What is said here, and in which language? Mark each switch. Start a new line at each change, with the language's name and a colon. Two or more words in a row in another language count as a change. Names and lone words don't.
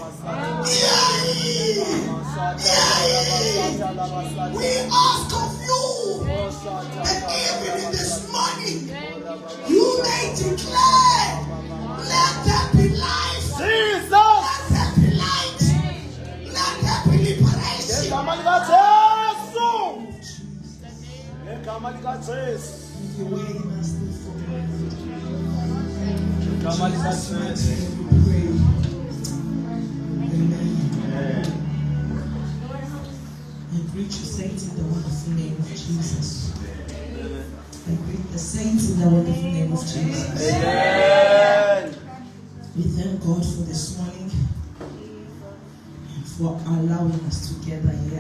English: We ask of you, and even in this morning, you may declare, let there be life, Jesus. let there be light, let there be liberation. Egama lika Jesu. Egama lika Jesu. Your way must be forward. Egama lika Jesu. We pray. Amen. I greet you, saints, in the wonderful name of Jesus. I greet the saints in the wonderful name of Jesus. Amen. We thank God for this morning and for allowing us to gather here.